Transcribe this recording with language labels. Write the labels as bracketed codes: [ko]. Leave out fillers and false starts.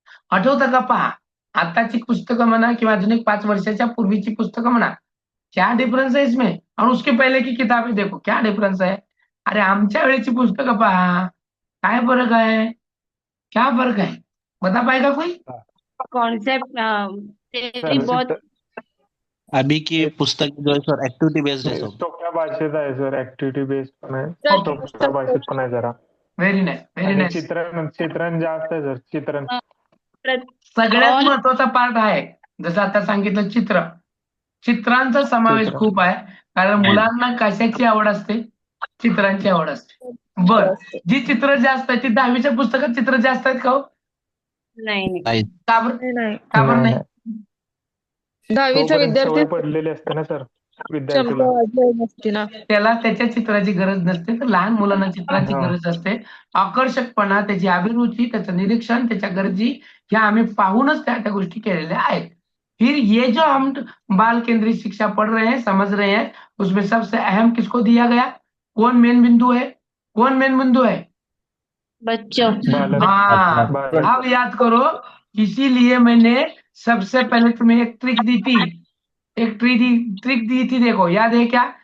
[mr] आठवतं का? पहा, आताची पुस्तकं म्हणा किंवा अजून एक 5 वर्षाच्या पूर्वीची पुस्तकं म्हणा, [hi] क्या डिफरेंस है इसमें और उसके पहले की किताबें देखो, क्या डिफरेंस है. [mr] अरे आमच्या वेळेची पुस्तकं पहा, काय फरक आहे, [hi] क्या फर्क है, बता पाएगा कोई? [mr] कॉन्सेप्ट सर [hi] बहुत अभी की पुस्तक जो है सर एक्टिविटी बेस्ड है सब. [mr] सोप्या भाषेत आहे सर, ऍक्टिव्हिटी बेस्ड पण आहे, ओके, सोप्या भाषेत पण आहे जरा. व्हेरी नाईस, व्हेरी आणि नाईस. चित्रण जास्त आहे सर, चित्रण. सगळ्यात महत्वाचा पार्ट आहे, जसं आता सांगितलं चित्र. चित्रांचा समावेश चित्र. खूप आहे, कारण मुलांना कशाची आवड असते? चित्रांची आवड असते. बर, जी चित्र जास्त आहे ती 10वीच्या पुस्तकात चित्र जास्त आहेत का हो? नाही. का बरं? नाही. का बरं नाही? 10वीचा तोपर्यंत विद्यार्थी सवय पडलेली असते ना सर क्षमता विद्यार्थीला. वाढलेली नसते ना. त्याला त्याच्या चित्राची गरज नसते, तर लहान मुलांना चित्राची हा. गरज असते. आकर्षकपणा, त्याची अभिरुची, त्याचं निरीक्षण, त्याच्या गरजी ह्या आम्ही पाहूनच त्या त्या गोष्टी केलेल्या आहेत. [hi] फिर ये जो हम बाल केंद्रित शिक्षा पढ़ रहे हैं, समझ रहे हैं, उसमें सबसे अहम किसको दिया गया? कौन मेन बिंदु है? कौन मेन बिंदु है? बच्चों बालक. हाँ, बालक. अब याद करो, इसीलिए मैंने सबसे पहले तुम्हें एक ट्रिक दी थी, ट्रिक दी थी. देखो, याद है क्या?